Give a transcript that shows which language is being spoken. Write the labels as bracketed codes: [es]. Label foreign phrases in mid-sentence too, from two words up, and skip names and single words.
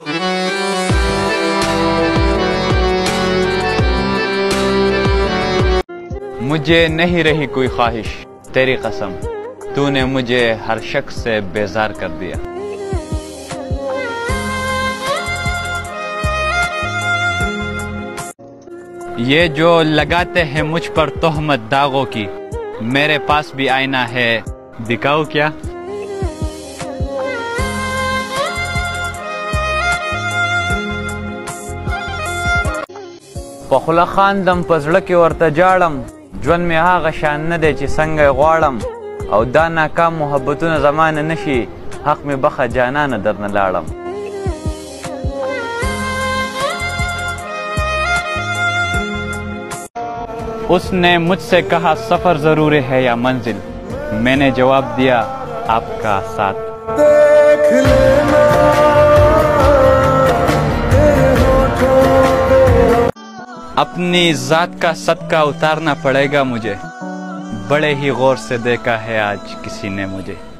[ur] مجھے نہیں رہی کوئی خواہش، تیری قسم تو نے مجھے ہر شخص سے بیزار کر دیا۔ یہ جو لگاتے ہیں مجھ پر تہمت داغوں کی، میرے پاس بھی آئینہ ہے، دکھاؤ کیا؟ [ps] پخلا خاندم پزړه کې ورته جاړم، ژوند مې هغه شان نه دی چې څنګه یې غواړم، او دا ناکام محبتونه زمانه نشي، حق مې بخه جانانه درنه لاړم۔ [ur] اس نے مجھ سے کہا سفر ضرور ہے یا منزل، میں نے جواب دیا آپ کا ساتھ۔ اپنی ذات کا صدقہ اتارنا پڑے گا مجھے، بڑے ہی غور سے دیکھا ہے آج کسی نے مجھے۔